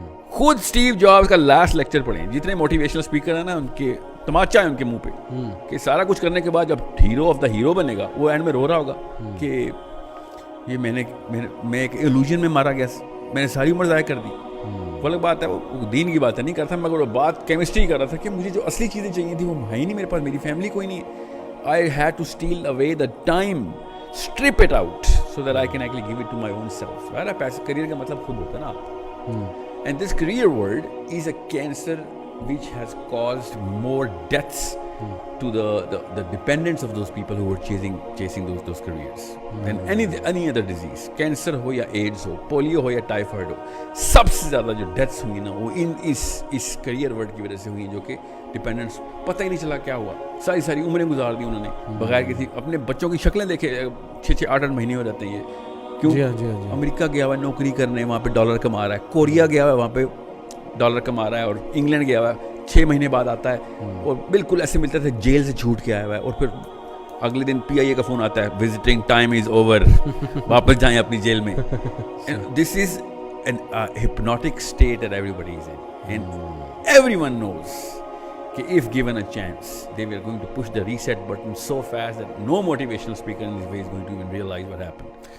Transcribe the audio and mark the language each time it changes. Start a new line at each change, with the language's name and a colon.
Urdu: خود Steve jobs کا last lecture پڑھیں. جتنے موٹیویشنل اسپیکر ہیں نا, ان کے تماچا ہے ان کے منہ پہ کہ سارا کچھ کرنے کے بعد جب
English: hero of the hero
Urdu: بنے گا, وہ اینڈ میں رو رہا ہوگا کہ یہ میں ایک ایلوژن میں مارا گیا, میں نے ساری عمر ضائع کر دی. وہ الگ بات ہے, وہ دین کی بات نہیں کرتا, مگر وہ بات کیمسٹری کر رہا تھا کہ مجھے جو اصلی چیزیں چاہیے تھیں وہ ہے ہی نہیں میرے پاس, میری فیملی کوئی نہیں ہے.
English: I had to steal away the time, strip it out so that I can actually give it to my own self.
Urdu: یار پیسے کریئر کا مطلب خود ہوتا ہے نا آپ.
English: And this career world is a cancer which has caused more deaths to the dependents of those people who were chasing those careers than any other disease.
Urdu: Cancer ہو یا ایڈز ہو, پولیو ہو یا typhoid ہو, سب سے زیادہ جو deaths ہوئی نا وہ اس career word کی وجہ سے ہوئی, جو کہ ڈپینڈنٹس پتہ ہی نہیں چلا کیا ہوا, ساری عمریں گزار دی انہوں نے بغیر کسی. اپنے بچوں کی شکلیں دیکھے, 6-8 مہینے ہو جاتے ہیں یہ. کیوں؟ امریکہ گیا ہوا ہے نوکری کرنے, وہاں پہ ڈالر کما رہا ہے. کوریا گیا ہوا ہے, وہاں پہ ڈالر کما رہا ہے. اور انگلینڈ گیا ہوا ہے, 6 مہینے بعد آتا ہے اور بالکل ایسے ملتا تھا جیل سے چھوٹ کے آیا ہوا ہے, اور پھر اگلے دن PIA کا فون آتا ہے,
English: visiting time is over,
Urdu: واپس جائیں اپنی جیل میں.
English: This is an hypnotic state that everybody is in, and everyone knows کہ if given a chance they were going to push the reset button so fast that no motivational speaker in this way is going to even realize what happened.